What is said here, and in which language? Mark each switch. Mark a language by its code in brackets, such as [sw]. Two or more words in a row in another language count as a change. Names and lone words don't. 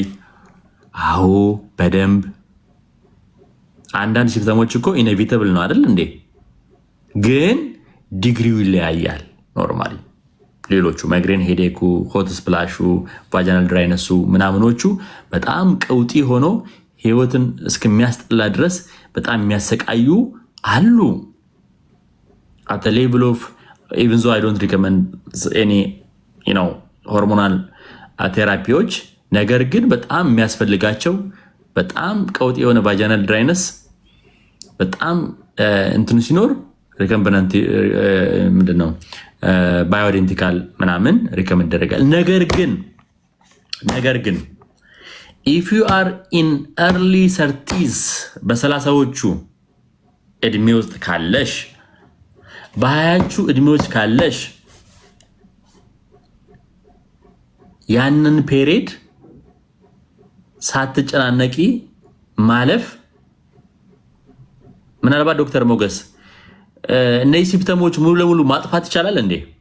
[am] አዎ በደንብ። አንዳንድ ሲምፕተሞች እኮ ኢኔቪተብል ነው አይደል እንዴ? ግን ዲግሪው ይለያያል። ኖርማሊ ሌሎቹ ማይግሬን፣ ሄዴኩ፣ [en] hot flashes፣ vaginal dryness [am] ምናምኖቹ በጣም ቀውጢ ሆኖ ህይወትን እስከሚያስጠላ ድረስ በጣም የሚያሰቃዩ አሉ። [en] at the level of even though I don't recommend any hormonal [am] ቴራፒዎች ነገር ግን በጣም የሚያስፈልጋቸው በጣም ቀውጢ የሆነ [en] vaginal dryness [am] በጣም እንትን ሲኖር ሪከምበናንት ምንድነው ባዮኢዴንቲካል ምናምን ሪከመንድ ይደረጋል። ነገር ግን [en] if you are in early 30s [am] በ30ዎቹ እድሜ ውስጥ ካለሽ በ20ዎቹ እድሜዎች ካለሽ ያንን ፔሪድ ሳትጨናነቂ ማለፍ ምናልባት ዶክተር ሞገስ እነዚህ ሲምፕተሞች ሙሉ ለሙሉ ማጥፋት ይቻላል እንዴ?